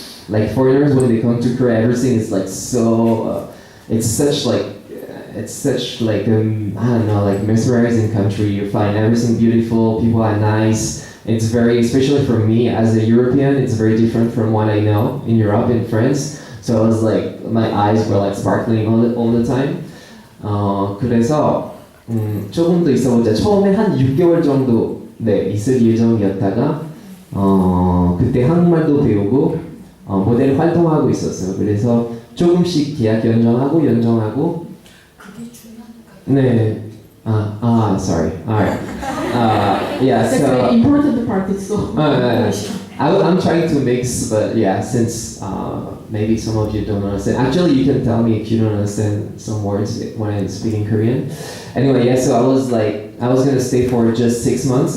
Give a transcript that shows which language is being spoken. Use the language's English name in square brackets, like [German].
[English] Like foreigners when they come to Korea, everything is like so, it's such like I don't know, like mesmerizing country. You find everything beautiful, people are nice. It's very, especially for me as a European, it's very different from what I know in Europe, in France. So I was like, my eyes were like sparkling all the time. [Korean] 그래서 조금 더 있어보자. 처음에 한 6개월 정도 있을 예정이었다가 그때 한국말도 배우고 모델 활동하고 있었어요. 그래서 조금씩 계약 연장하고 네. [English] Sorry. Alright. Yeah, That's so. very important part. So. I'm trying to mix, but yeah, since maybe some of you don't understand. Actually, you can tell me if you don't understand some words when I'm speaking Korean. Anyway, yeah, so I was gonna stay for just 6 months.